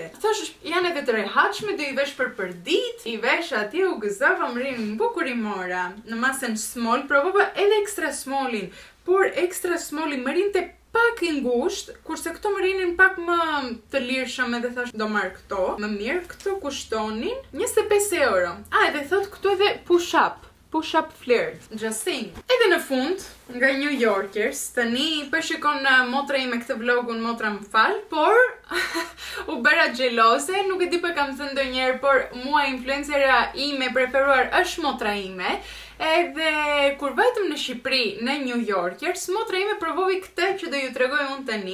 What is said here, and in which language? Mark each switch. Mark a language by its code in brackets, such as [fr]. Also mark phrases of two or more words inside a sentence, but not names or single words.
[sq] Thash, janë edhe të rehatshme, do i vesh për ditë, i vesh atje u gëzova, më rinë bukur i mora. Në masën small, provova edhe [en] extra smallin, [sq] por [en] extra smallin [sq] më rinte pak i ngushtë, kurse këto më rinin pak më të lirshëm edhe thash do marr këto. Më mirë, këto kushtonin 25 euro. Edhe thot këtu edhe push-up flirt, Justin. Edhe në fund, nga New Yorkers, tani përshikon motra ime këtë vlogun, motra më fal, por u bëra xheloze, nuk e di për kam thënë ndonjëherë, por mua influencera ime preferuar është motra ime. Edhe kur vajtëm në Shqipëri, në New Yorkers, motra ime provovi këtë që do ju tregoj unë tani.